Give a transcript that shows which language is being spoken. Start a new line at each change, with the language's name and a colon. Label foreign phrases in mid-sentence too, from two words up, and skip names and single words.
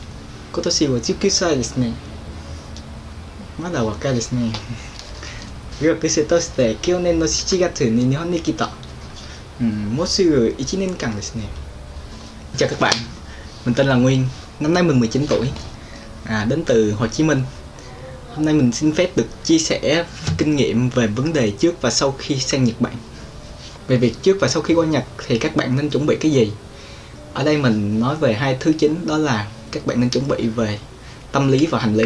Japanese: 今年は19歳ですね。まだ若いですね。留学生として去年の7月に日本に来た。もうすぐ1年間ですね.
Vietnamese: Chào các bạn, mình tên là Nguyên, năm nay mình 19 tuổi, đến từ Hồ Chí Minh. Hôm nay mình xin phép được chia sẻ kinh nghiệm về vấn đề trước và sau khi sang Nhật Bản. Về việc trước và sau khi qua Nhật thì các bạn nên chuẩn bị cái gì? Ở đây mình nói về hai thứ chính, đó là các bạn nên chuẩn bị về tâm lý và hành lý.